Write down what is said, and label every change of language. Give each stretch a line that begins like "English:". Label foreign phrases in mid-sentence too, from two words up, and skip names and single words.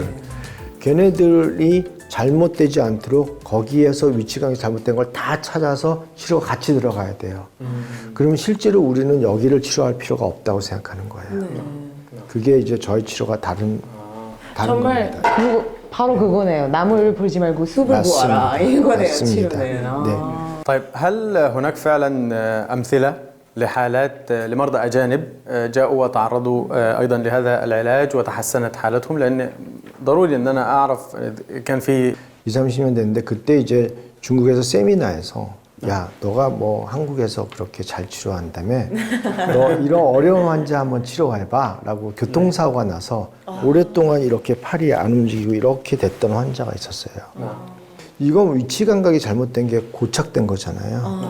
Korean: 걔네들이 잘못되지 않도록 거기에서 위치 감각이 잘못된 걸 다 찾아서 치료가 같이 들어가야 돼요. 그러면 실제로 우리는 여기를 치료할 필요가 없다고 생각하는 거예요. 그게 이제 저희 치료가 다른 정말 겁니다. 바로 그거네요. 남을 보지 말고 숲을 맞습니다. 보아라. 이거네요, 맞습니다. 치료는. 네.
Arabic: طيب هل هناك فعلا أمثلة لحالات لمرضى أجانب جاءوا وتعرضوا أيضا لهذا العلاج وتحسنت حالتهم؟ لأن ضروري أن أنا أعرف كان في
Korean: 20, 30년 됐는데 그때 이제 중국에서 세미나에서 야, 너가 뭐 한국에서 그렇게 잘 치료한다며 너 이런 어려운 환자 한번 치료해봐 라고 교통사고가 나서 오랫동안 이렇게 팔이 안 움직이고 이렇게 됐던 환자가 있었어요. 이건 위치 감각이 잘못된 게 고착된 거잖아요.